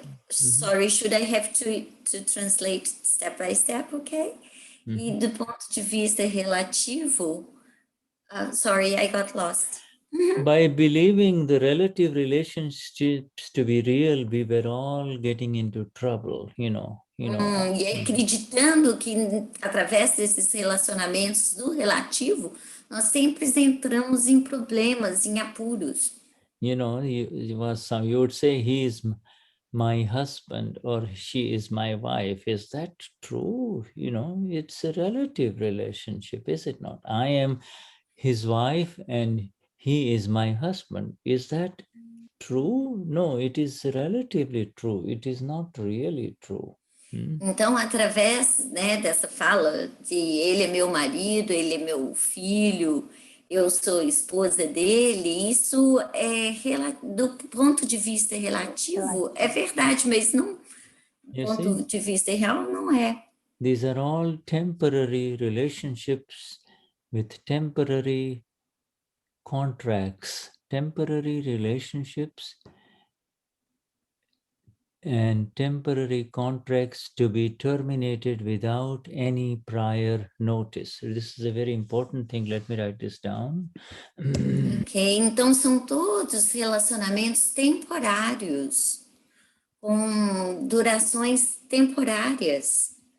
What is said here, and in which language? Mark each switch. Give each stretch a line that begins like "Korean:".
English: Sorry, should I have to translate step by step, okay?
Portuguese: E do ponto de vista relativo...
English: sorry, I got lost. By believing the relative relationships to be real, we were all getting into trouble, you know.
Portuguese: E acreditando que através desses relacionamentos do relativo, nós sempre entramos em problemas, em apuros.
English: You would say he is my husband or she is my wife. Is that true? It's a relative relationship, is it not? I am his wife and he is my husband. Is that true? No, it is relatively true. It is not really true.
Portuguese: Então, através dessa fala de ele é meu marido, ele é meu filho, eu sou esposa dele, isso do ponto de vista relativo é verdade, mas não do ponto de vista real não é.
English: These are all temporary relationships with temporary contracts, temporary relationships and temporary contracts to be terminated without any prior notice. This is a very important thing. Let me write this down.
Portuguese: Ok, então são todos relacionamentos temporários, com durações temporárias.